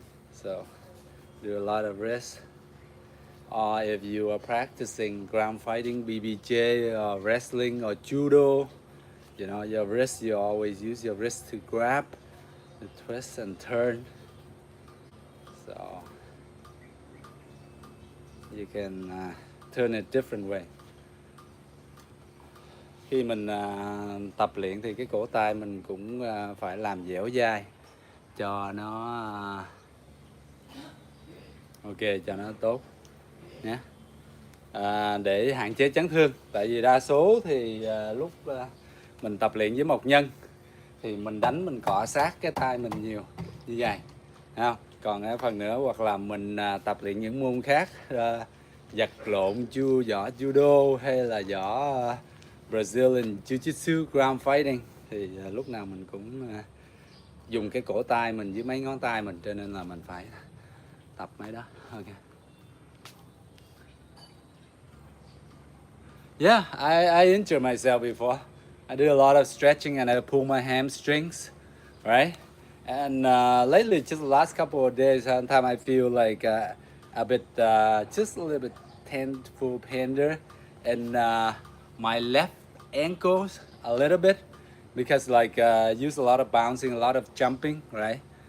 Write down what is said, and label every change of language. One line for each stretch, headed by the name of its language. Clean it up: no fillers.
English: So, do a lot of wrist. Or if you are practicing ground fighting, BBJ, or wrestling, or judo, you know, your wrist, you always use your wrist to grab, to twist and turn. So, you can turn it different way.
Vietnamese: Khi mình tập luyện thì cái cổ tay mình cũng phải làm dẻo dai cho nó ok, cho nó tốt nhé. Để hạn chế chấn thương, tại vì đa số thì lúc mình tập luyện với một nhân thì mình đánh, mình cọ sát cái tay mình nhiều như vậy, không? Còn cái phần nữa hoặc là mình tập luyện những môn khác, giật lộn, võ judo hay là võ Brazilian Jiu-Jitsu, ground fighting thì lúc nào mình cũng dùng cái cổ tay mình với mấy ngón tay mình, cho nên là mình phải tập mấy đó.
English: Ok. Yeah, I injured myself before. I do a lot of stretching and I pull my hamstrings, right? And lately, just the last couple of days, sometimes I feel like a bit, just a little bit painful pain there, and my left ankles a little bit, because like use a lot of bouncing, a lot of jumping, right?